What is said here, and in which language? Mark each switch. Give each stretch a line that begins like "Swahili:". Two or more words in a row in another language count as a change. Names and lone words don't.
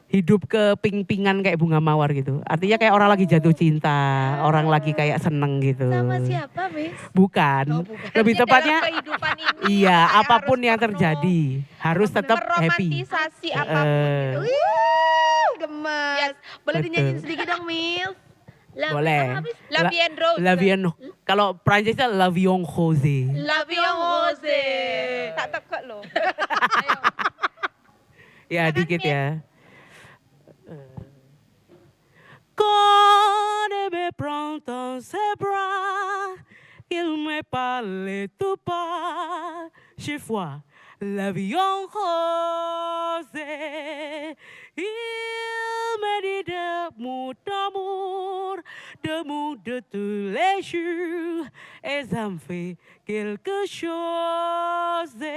Indonesian: Hidup keping-pingan kayak bunga mawar gitu. Artinya kayak orang lagi jatuh cinta, orang lagi kayak seneng gitu. Sama siapa, Miss? Bukan. Oh, bukan. Lebih Dalam tepatnya kehidupan ini iya, kayak apapun harus yang penuh terjadi harus tetap happy. meromantisasi apapun gitu. Gemes. Boleh Betul. dinyanyiin sedikit dong, Mil? Boleh. La Vie en Rose. La Vie en- kalau Prancisnya La Vie en Rose. La Vie en Rose. Tak tekuk loh. Ayo. Ya dikit ya.
French: Quand elle me prend dans ses bras, il me parle tout bas, je vois la vie en rose. Il me dit d'amour, d'amour de tous les jours, et ça me fait quelque chose.